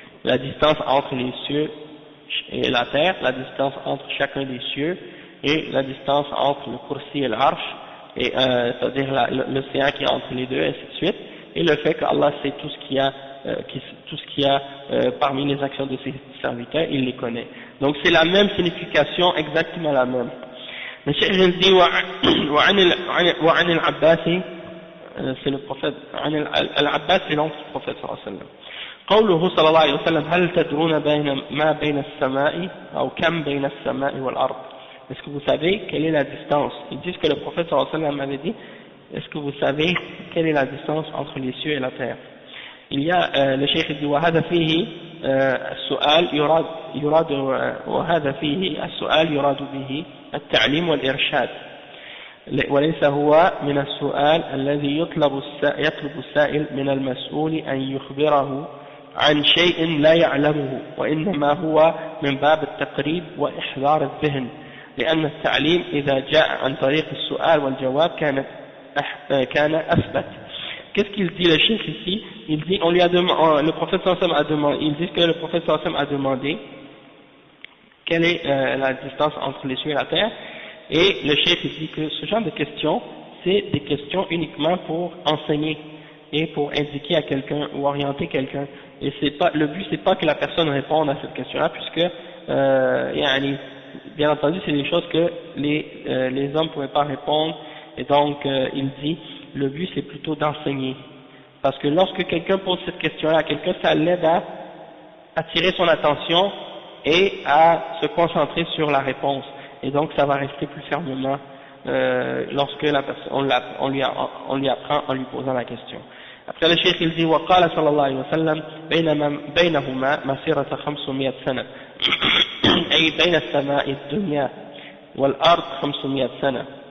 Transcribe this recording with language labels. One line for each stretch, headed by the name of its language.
French: La distance entre les cieux et la terre, la distance entre chacun des cieux, et la distance entre le kursi et l'arche, c'est-à-dire l'océan qui est entre les deux, et ainsi de suite, et le fait qu'Allah sait tout ce qu'il y a parmi les actions de ses serviteurs, il les connaît. Donc c'est la même signification, exactement la même.
Arabic: الشيخ الذي وعن العباس
French: c'est le prophète, Al-Abbas c'est l'oncle du prophète sallallahu alayhi wa sallam.
Arabic: قوله صلى الله عليه وسلم هل تدرون ما بين السماء أو كم بين السماء والأرض.
French: Est-ce que vous savez quelle est la distance? Ils disent que le prophète sallallahu alayhi wa sallam avait dit, est-ce que vous savez quelle est la distance entre les cieux et la terre? Il y a le cheikh dit
Arabic: وهذا فيه السؤال يراد وهذا فيه السؤال يراد به التعليم والإرشاد وليس هو من السؤال الذي يطلب السائل من المسؤول أن يخبره عن شيء لا يعلمه وإنما هو من باب التقريب وإحضار الذهن لأن التعليم إذا جاء عن طريق السؤال والجواب كان أثبت.
French: Qu'est-ce qu'il dit le cheikh ici? Il dit, on lui a demandé, le prophète sallallahu alayhi wa sallam a demandé, ils disent que le prophète sallallahu alayhi wa sallam a demandé quelle est la distance entre les cieux et la terre, et le cheikh dit que ce genre de questions, c'est des questions uniquement pour enseigner et pour indiquer à quelqu'un ou orienter quelqu'un, et c'est pas, le but c'est pas que la personne réponde à cette question-là, puisque bien entendu c'est des choses que les hommes ne pouvaient pas répondre, et donc il dit le but c'est plutôt d'enseigner, parce que lorsque quelqu'un pose cette question-là à quelqu'un, ça l'aide à attirer son attention et à se concentrer sur la réponse, et donc ça va rester plus fermement lorsque la personne, on lui apprend en lui posant la question. Après le cheikh il dit
Arabic: وقال صلى الله عليه وسلم بينهما مسيرة 500 سنة أي بين السماء الدنيا والأرض 500 سنة.